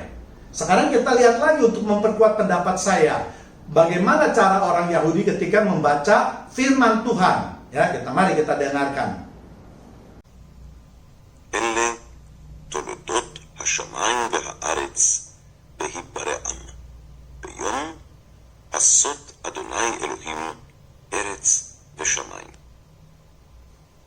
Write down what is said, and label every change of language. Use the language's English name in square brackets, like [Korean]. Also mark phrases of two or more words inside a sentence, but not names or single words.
[Indonesian] Sekarang kita lihat lagi untuk memperkuat pendapat saya, bagaimana cara orang Yahudi ketika membaca firman Tuhan. Ya, mari kita dengarkan. [Hebrew] אלה תולדות השמיים והארץ בהיברעם. ביום עשות אדוני אלוהים ארץ ושמיים.